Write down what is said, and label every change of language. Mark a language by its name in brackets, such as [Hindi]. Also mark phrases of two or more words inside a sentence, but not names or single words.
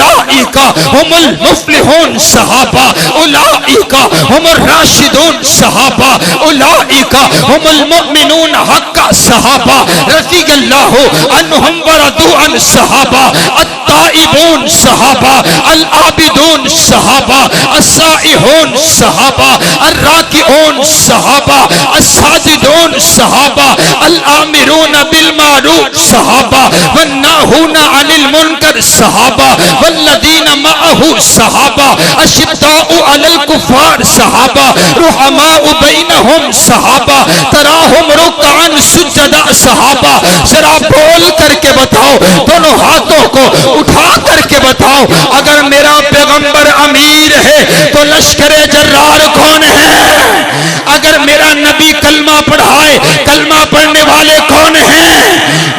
[Arabic] أولئك هم المفلحون صحابة، أولئك هم الراشدون صحابة, أولئك هم المؤمنون حقا صحابة, رضي الله عنهم ورضوا عن صحابة، التائبون صحابة، العابدون صحابة، السائحون صحابة، الراكعون صحابة، الساجدون صحابة، الآمرون بالمعروف صحابة، والناهون عن المنكر صحابة، والذين معه صحابة، أشداء على الكفار صحابة، رحماء بينهم صحابة, تراهم ركعا سجدا صحابة. [Hindi] जरा बोल करके बताओ, दोनों हाथों को उठा करके बताओ, अगर मेरा पैगंबर अमीर है तो लश्करे जर्रार कौन है? अगर मेरा नबी कलमा पढ़ाए, कलमा पढ़ने वाले कौन हैं?